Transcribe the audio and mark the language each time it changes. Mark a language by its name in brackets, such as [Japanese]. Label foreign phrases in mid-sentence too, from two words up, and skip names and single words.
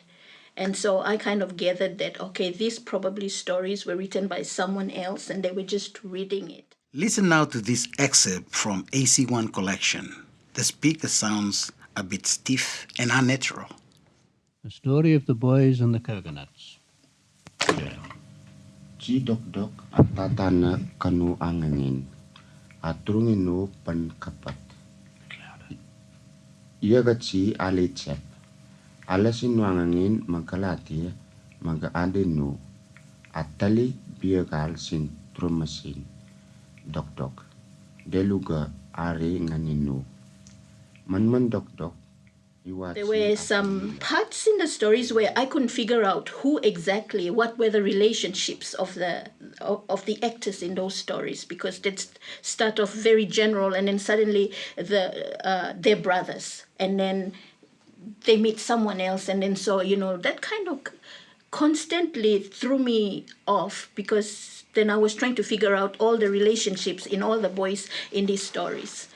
[English] And so I kind of gathered that, okay, these probably stories were written by someone else and they were just reading it. Listen now to this excerpt from AC1 collection. The speaker sounds a bit stiff and unnatural. The story of the boys and the coconuts. Ci dok-dok atatana kanu angangin. Atrunginu pan kapat. Ia gaci ale cep. Alasin wangangin magkalati mag-adenu. Atali biagal sin trumasin. Dok-dok. Deluga are nganinu. Man dok-dok. There were some parts in the stories where I couldn't figure out who exactly, what were the relationships of the actors in those stories, because they'd start off very general and then suddenly they're brothers, and then they meet someone else, and then so, that kind of constantly threw me off, because then I was trying to figure out all the relationships in all the boys in these stories.